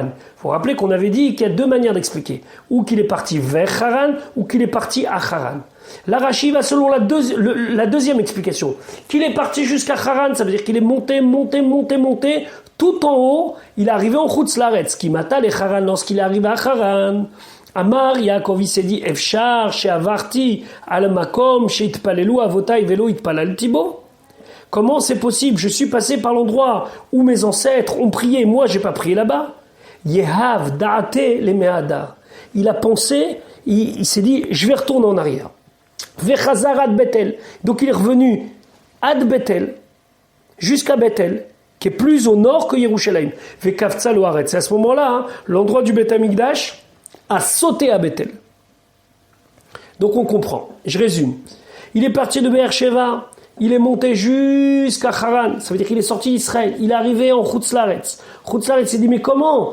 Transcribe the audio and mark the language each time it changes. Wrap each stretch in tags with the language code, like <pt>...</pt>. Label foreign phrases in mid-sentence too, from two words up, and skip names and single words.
<fr>Il faut rappeler qu'on avait dit qu'il y a deux manières d'expliquer. Ou qu'il est parti vers Haran, ou qu'il est parti à Haran. Là, Rashi va selon la deuxième explication. Qu'il est parti jusqu'à Haran, ça veut dire qu'il est monté, tout en haut, il est arrivé en</fr> <he>חוץ לארץ,</he> <fr>qui mata les Haran lorsqu'il est arrivé à Haran.</fr> <he>אמר יעקב,</he> <fr>il s'est dit,</fr> <he>אפשר, שעברתי, על מקום, שהתפללו, אבותי, ולא התפללתי בו.</he> <fr>Comment c'est possible? Je suis passé par l'endroit où mes ancêtres ont prié, moi j'ai pas prié là-bas.</fr> <he>יהב דעתיה למהדר.</he> <fr>Il a pensé, il s'est dit, je vais retourner en arrière.</fr> <he>וחזר עד בית אל.</he> <fr>Donc il est revenu ad Bethel, jusqu'à Bethel, qui est plus au nord que Yerushalayim.</fr> <he>וקפצה לו הארץ.</he> <fr>C'est à ce moment-là, l'endroit du Beth Amikdash a sauté à Bethel. Donc on comprend. Je résume. Il est parti de Be'er-Sheva. Il est monté jusqu'à Haran, ça veut dire qu'il est sorti d'Israël, il est arrivé en</fr> <he>חוץ לארץ. חוץ לארץ</he> <fr>s'est dit, mais comment?</fr>